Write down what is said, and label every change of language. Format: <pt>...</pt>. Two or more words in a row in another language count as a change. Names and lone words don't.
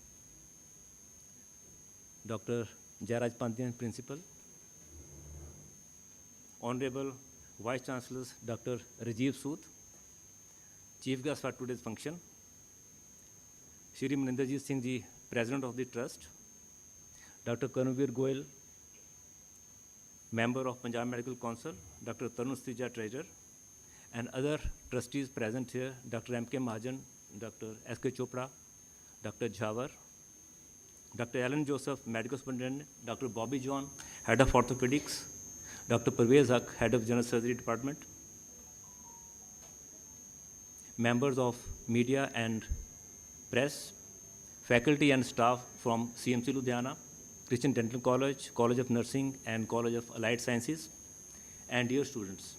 <en>Dr. Jairaj Pandian, Principal. Honorable Vice Chancellors, Dr. Rajiv Sood, Chief Guest for today's function. Shri Maninderjit Singh Ji, President of the Trust. Dr. Karmveer Goyal, Member of Punjab Medical Council, Dr. Tarun Stija, Treasurer, and other trustees present here, Dr. M.K. Mahajan, Dr. S.K. Chopra, Dr. Jhawar, Dr. Alan Joseph, Medical Superintendent, Dr. Bobby John, Head of Orthopedics, Dr. Parvez Haq, Head of General Surgery Department, members of media and press, faculty and staff from CMC Ludhiana, Christian Dental College, College of Nursing, and College of Allied Sciences, and dear students.</en>